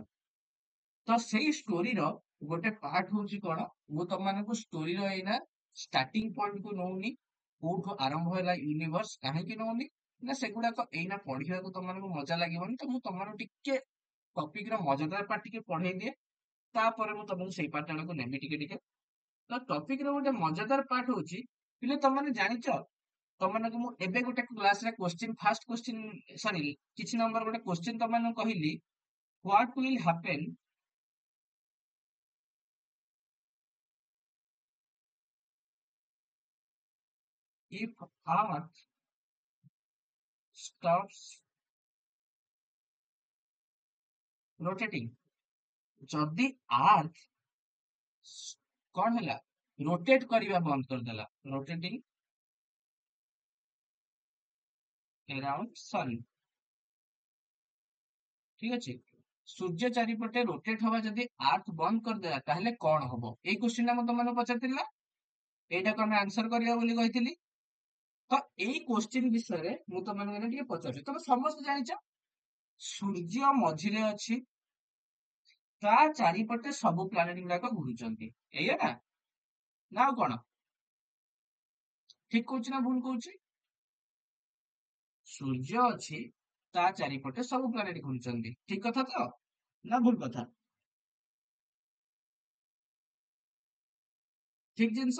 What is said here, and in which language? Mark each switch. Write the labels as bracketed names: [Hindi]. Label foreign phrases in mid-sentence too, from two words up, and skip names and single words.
[Odia] ତ ସେଇ ଷ୍ଟୋରିର ଗୋଟେ ପାର୍ଟ ହଉଛି କଣ, ମୁଁ ତମମାନଙ୍କୁ ଷ୍ଟୋରିର ଏଇନା [English] starting point [Odia] କୁ ନଉନି, କୋଉଠୁ ଆରମ୍ଭ ହେଲା ୟୁନିଭର୍ସ, କାହିଁକି ନଉନି ନା ସେଗୁଡାକ ଏଇନା ପଢିବାକୁ ତମମାନଙ୍କୁ ମଜା ଲାଗିବନି, ତ ମୁଁ ତମମାନଙ୍କୁ ଟିକେ ଟପିକ ର ମଜାଦାର ପାର୍ଟ ଟିକେ ପଢେଇ ଦିଏ, ତାପରେ ମୁଁ ତମକୁ ସେଇ ପାର୍ଟ ଆଡକୁ ନେବି ଟିକେ ଟିକେ। ତ ଟପିକ ର ଗୋଟେ ମଜାଦାର ପାର୍ଟ ହଉଛି, ପିଲେ ତମମାନେ ଜାଣିଛ, ତମମାନଙ୍କୁ ମୁଁ ଏବେ ଗୋଟେ କ୍ଲାସରେ କ୍ୱେଶ୍ଚିନ୍, [English] first question [Odia] ସରି କିଛି ନମ୍ବର ଗୋଟେ କ୍ୱେଶ୍ଚିନ୍ ତମମାନଙ୍କୁ କହିଲି, [English] what will happen if earth stops rotating, [Odia] ଯଦି ଆର୍ଥ କଣ ହେଲା, ରୋଟେଟ କରିବା ବନ୍ଦ କରିଦେଲା, ରୋଟେଟିଂ [English] around sun, [Odia] ଠିକ ଅଛି, ସୂର୍ଯ୍ୟ ଚାରିପଟେ ରୋଟେଟ ହବା ଯଦି ଆର୍ଥ ବନ୍ଦ କରିଦେଲା, ତାହେଲେ କଣ ହବ, ଏଇ କ୍ୱେଶ୍ଚିନ୍ ଟା ମୁଁ ତମମାନଙ୍କୁ ପଚାରିଥିଲି ନା, ଏଇଟାକୁ ଆମେ ଆନ୍ସର କରିବା ବୋଲି କହିଥିଲି। ତ ଏଇ କ୍ୱେଶ୍ଚିନ୍ ବିଷୟରେ ମୁଁ ତମମାନଙ୍କୁ ଏଇନା ଟିକେ ପଚାରୁଛି, ତମେ ସମସ୍ତେ ଜାଣିଛ ସୂର୍ଯ୍ୟ ମଝିରେ ଅଛି, ତା ଚାରିପଟେ ସବୁ ପ୍ଲାନେଟ ଗୁଡାକ ଘୁରୁଛନ୍ତି, ଏଇଆ ନା, ନା ଆଉ କଣ, ଠିକ କହୁଛି ନା ଭୁଲ କହୁଛି, ସୂର୍ଯ୍ୟ ଅଛି, ତା ଚାରିପଟେ ସବୁ ପ୍ଲାନେଟ ଘୁରୁଛନ୍ତି, ଠିକ କଥା ତ ନା ଭୁଲ କଥା, ଠିକ ଜିନିଷ।